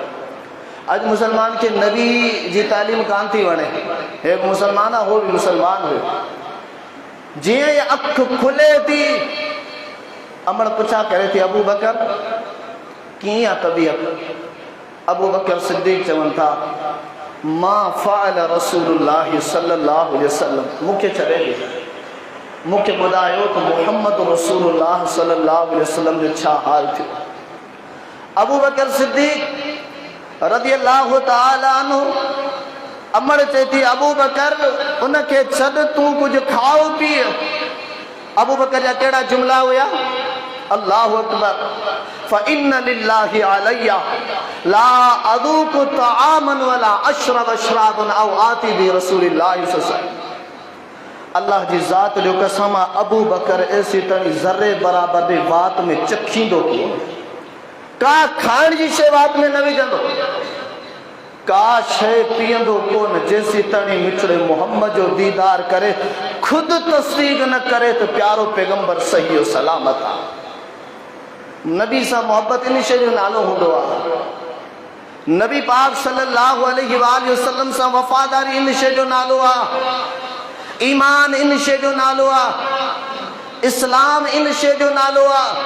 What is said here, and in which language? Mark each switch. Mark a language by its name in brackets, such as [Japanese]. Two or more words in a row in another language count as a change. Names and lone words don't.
[Sindhi] अॼु मुसलमान खे नबी जी तालीम कान थी वणे। हे मुसलमान आहे, हो बि मुसलमान हुयो। जीअं ई अखि खुले थी, अमड़ पुछा करे थी, अबू बकर कीअं आहे तबीयत? अबू बकर सिद्दीक़ चवनि था, मां [Arabic] فعل رسول الله صلى الله عليه وسلم, [Sindhi] मूंखे छॾे ॾे, मूंखे ॿुधायो त मुहम्मद रसूलुल्लाह [Arabic] صلى الله عليه وسلم [Sindhi] जो छा हाल थियो। अबू बकर सिद्दीक़ [Arabic] رضي الله تعالى عنه [Sindhi] अमड़ चए थी अबू बकर उनखे छॾ तूं कुछ खाओ पी। अबू बकर जा कहिड़ा जुमला हुया? [Arabic] الله أكبر فإن لله علي لا أذوق طعاما ولا أشرب شرابا أو آتي ب رسول الله صلى الله عليه وسلم. [Sindhi] अल्लाह जी ज़ात जो कसम अबू बकर ऐसी तणी ज़र्रे बराबर भी बात में चखींदो कोन, का खाइण जी शइ बात में न विझंदो, का शइ पीअंदो कोन जेसी तणी मिठड़े मोहम्मद जो दीदार करे खुद तस्दीक न करे तो प्यारो पैगंबर सही और सलामत आ। नबी सां मोहब्बत इन शइ जो नालो हूंदो आहे। नबी पाक [Arabic] صلى الله عليه وسلم [Sindhi] सां वफ़ादारी इन शइ जो नालो आहे। ईमान इन शइ जो नालो आहे। इस्लाम इन शइ जो नालो आहे।